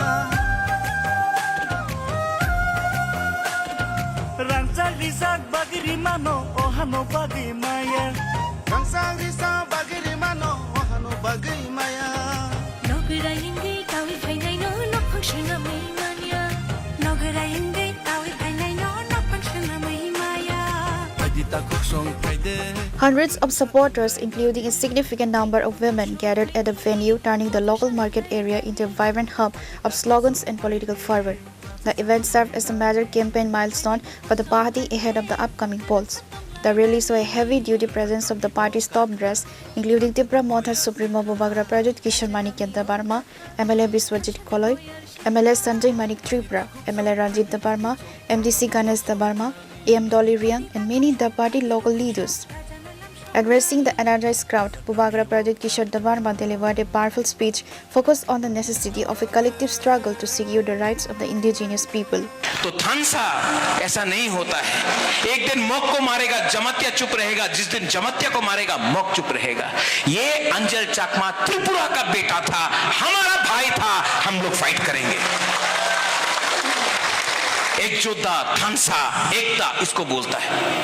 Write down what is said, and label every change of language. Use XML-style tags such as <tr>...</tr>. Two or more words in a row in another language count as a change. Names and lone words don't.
<trp>Rangcari cak bagri mano ohano bagai maya. Rangsang risa bagiri mano ohano bagai maya. Nogara ingi tawi phainai no nok function na mai mania. Nogara ingi tawi phainai no nok function na mai maya. Phaidi ta khuksong phaide.</trp> <en>Hundreds of supporters, including a significant number of women, gathered at the venue, turning the local market area into a vibrant hub of slogans and political fervor. The event served as a major campaign milestone for the party ahead of the upcoming polls. The rally saw a heavy-duty presence of the party's top brass, including Tripura Mothar Supremo Bubagra Prajit Kishore Manik Dabarma, MLA Biswajit Koloi, MLA Sanjay Manik Tripura, MLA Ranjit Dabarma, MDC Ganesh Dabarma, AM Dolly Riang, and many the party local leaders. Addressing the energized crowd, Bubagra Prajit Kishore Dabarma delivered a powerful speech focused on the necessity of a collective struggle to secure the rights of the indigenous people.</en> <hi>तो थानसा ऐसा नहीं होता है। एक दिन मौक को मारेगा, जमत्या चुप रहेगा। जिस दिन जमत्या को मारेगा, मौक चुप रहेगा। ये अंजल चाकमा त्रिपुरा का बेटा था, हमारा भाई था। हम लोग फाइट करेंगे। एक योद्धा, थानसा, एकता इसको बोलता है।</hi>